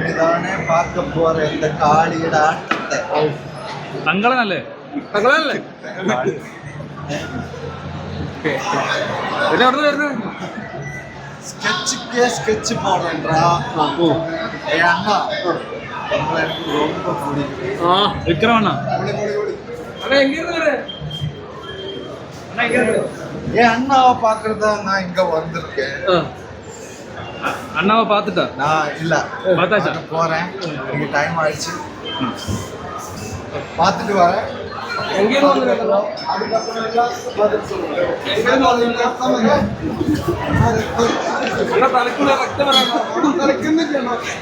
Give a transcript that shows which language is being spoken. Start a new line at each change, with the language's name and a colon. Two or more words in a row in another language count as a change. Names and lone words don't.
Malayalam: തങ്കളനല്ലേ? തങ്കളനല്ലേ? എവിടെ വരുന്നത്?
Tamil: ஸ்கெட்ச் போடுறேன்டா. எனக்கு ரொம்ப பிடிக்கும். விக்ரம் அண்ணா எங்க இருந்து என் அண்ணாவை பார்க்கறதா நான் இங்க வந்திருக்கேன். அண்ணாவை பார்த்துட்டா? நான் இல்ல பார்த்தாச்சா? போறேன், எனக்கு டைம் ஆயிடுச்சு, பார்த்துட்டு வரேன். எங்கேயும் வந்துருக்கோம். அதுக்கப்புறம் எல்லாம் பதில் சொல்லுவேன்.
Malayalam: തലക്കുള്ള രക്തം നടക്കുന്നില്ലല്ലോ.